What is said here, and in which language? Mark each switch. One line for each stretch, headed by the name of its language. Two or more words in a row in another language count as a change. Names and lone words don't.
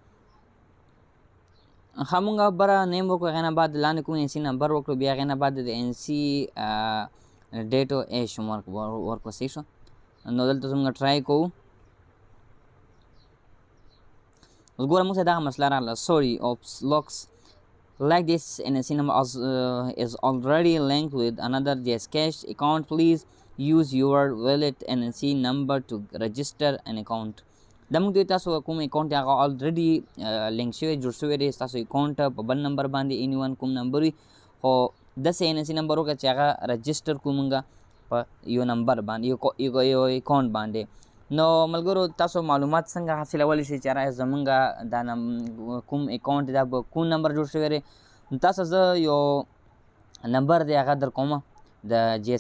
Pashto: ښه موږ بره نیم وکړو هغې نه بعد لاندې کوم ان سی نمبر وکړو بیا هغې نه بعد د ان سی ډیټ او ایش ورکړو صحیح شو نو دلته موږ ټرای کوو اوس ګوره موږ سره دغه مسله راغله
English: sorry oops looks like this NSC number is already linked with another JazzCash account please use your wallet NSC number to register an account
Pashto: دا موږ دوی تاسو کوم اکاونټ هغه already لینک شوی جوړ شوی دی ستاسو اکاونټ په بل نمبر باندې
English: any one
Pashto: کوم نمبر وي خو داسې NSC نمبر وکړه چې هغه رجسټر کړو موږ په یو نمبر باندې یو اکاونټ باندې نو ملګرو تاسو معلومات څنګه حاصلولی شئ چې یاره زمونږ دا کوم اکاونټ دا به کوم نمبر جوړ شوی دی نو تاسو زه یو نمبر دی هغه در کومه د جی